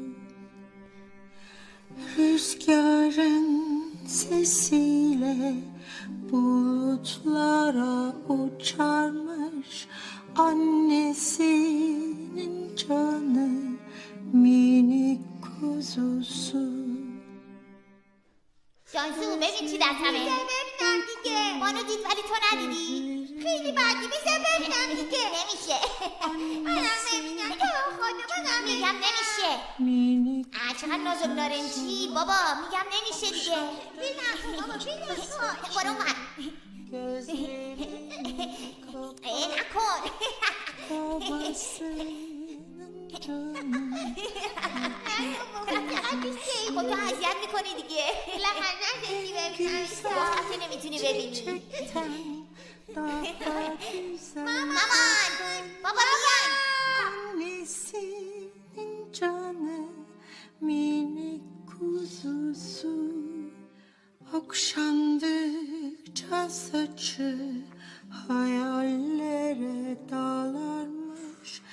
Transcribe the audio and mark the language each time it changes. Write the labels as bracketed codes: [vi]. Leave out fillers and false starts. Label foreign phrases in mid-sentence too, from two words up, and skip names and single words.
[tr] Rüzgarın sesiyle bulutlara uçarmış. Annesinin canı, minik kuzusu. [fa] جانسو ببین چی دستمه. ببینم دیگه. مانو دید ولی تو ندیدی. خیلی بدی، میشه ببینم دیگه. نمیشه. منم ببینم تو خانمم. میگم نمیشه. چقدر نازک نارنجی بابا، میگم نمیشه دیگه. ببینم بابا، ببینم برو من. نکن. خب تو اذیت میکنی دیگه. بالاخره نشستی ببینم. تو نمیتونی ببینی. [tr] daha güzel. [fa] بابا بیاین. [tr] Annesinin canı minik kuzusu. Okşandıkça saçı hayallere dalarmış.